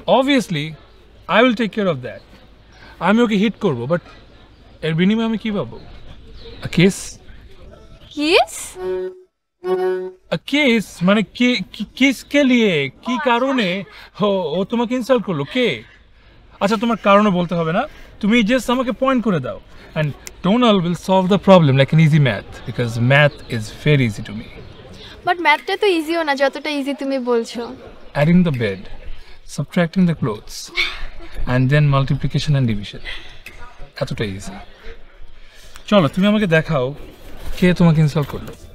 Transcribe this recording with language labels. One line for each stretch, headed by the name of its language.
English: Obviously I will take care of that.
Bangla: আমি ওকে hit করবো, but এর বিনিময়ে আমি কি পাবো? A case. Kiss? A case মানে
Hindi: কিসকে লিয়ে,
Bangla: কি কারণে ও তোমাকে ইনসাল্ট করলো? কে? আচ্ছা, তোমার কারণও বলতে হবে না, তুমি জাস্ট আমাকে পয়েন্ট করে দাও,
English: And Donald will solve the problem like an easy math, because math is very easy to me.
Bangla: But ম্যাথটা তো ইজিও না যতটা ইজি তুমি বলছো।
English: Adding the bed, subtracting the clothes, and then multiplication and division.
Bangla: এতটা easy. চলো, তুমি আমাকে দেখাও কে তোমাকে ইনসাল্ট করলো।